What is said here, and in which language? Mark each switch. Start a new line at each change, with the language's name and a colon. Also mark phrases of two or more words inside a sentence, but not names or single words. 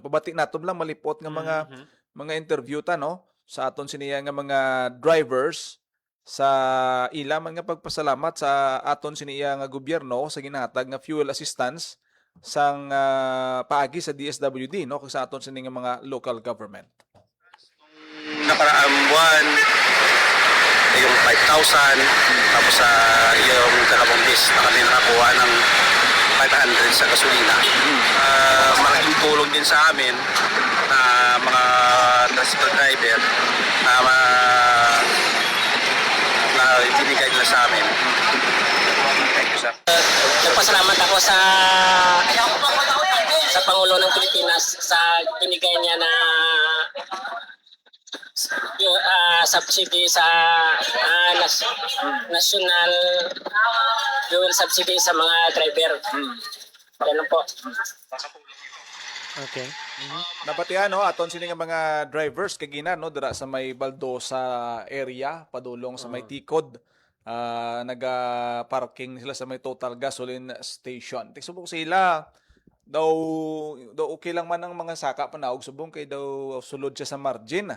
Hiligaynon: Pabati naton lang malipot nga mga interview ta no sa aton siniya nga mga drivers sa ila man nga pagpasalamat sa aton siniya nga gobyerno sa ginhatag nga
English: fuel assistance
Hiligaynon: sang paagi sa DSWD no kag sa aton sini nga mga local government.
Filipino: Nakaraang buwan yung 5,000 tapos sa yung dalawang bis na kami nakakuha ng 500 sa gasolina. Malaking tulong din sa amin na mga tricycle driver na ibinigay nila sa amin.
English: Thank you, sir.
Filipino: Nagpasalamat ako sa Pangulo ng Pilipinas sa binigay niya na yung subsidy sa
English: national fuel subsidy
Filipino: sa mga driver. Yan lang po. Okay.
Hiligaynon: Napatihan no aton sini nga mga drivers kay gina no dira sa may Baldosa area padulong sa may Tikod. Naga-parking sila sa may Total Gasoline Station. Tigsubok sila daw okay lang man ang mga saka panaog subong kay daw sulod siya sa margin.